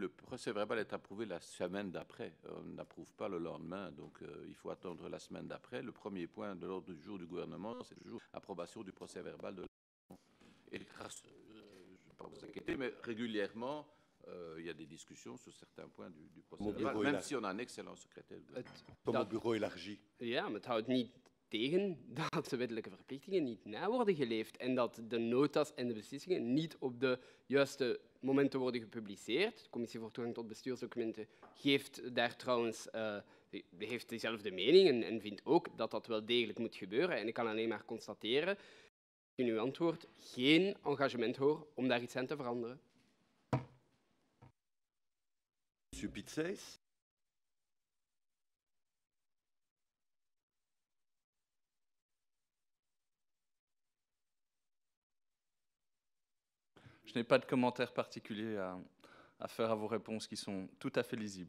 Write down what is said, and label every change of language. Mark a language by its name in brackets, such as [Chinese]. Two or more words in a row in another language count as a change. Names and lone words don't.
[French] Le procès verbal est approuvé la semaine d'après. On n'approuve pas le lendemain, donc il faut attendre la semaine d'après. Le premier point de l'ordre du jour du gouvernement, c'est toujours approbation du procès verbal de et grâce, je ne vais pas vous inquiéter, mais régulièrement, il y a des discussions sur certains points du procès verbal, même si on a un excellent secrétaire. Comme bureau élargi. [Dutch] Ja, maar het houdt niet tegen dat de wettelijke verplichtingen niet na worden geleefd en dat de notas en de beslissingen niet op de juiste momenten worden gepubliceerd. De Commissie voor Toegang tot Bestuursdocumenten geeft daar trouwens heeft dezelfde mening en vindt ook dat dat wel degelijk moet gebeuren. En ik kan alleen maar constateren, in uw antwoord, geen engagement hoor om daar iets aan te veranderen. [French] Monsieur Pitseis. Je n'ai pas de commentaires particuliers à faire à vos réponses qui sont tout à fait lisibles.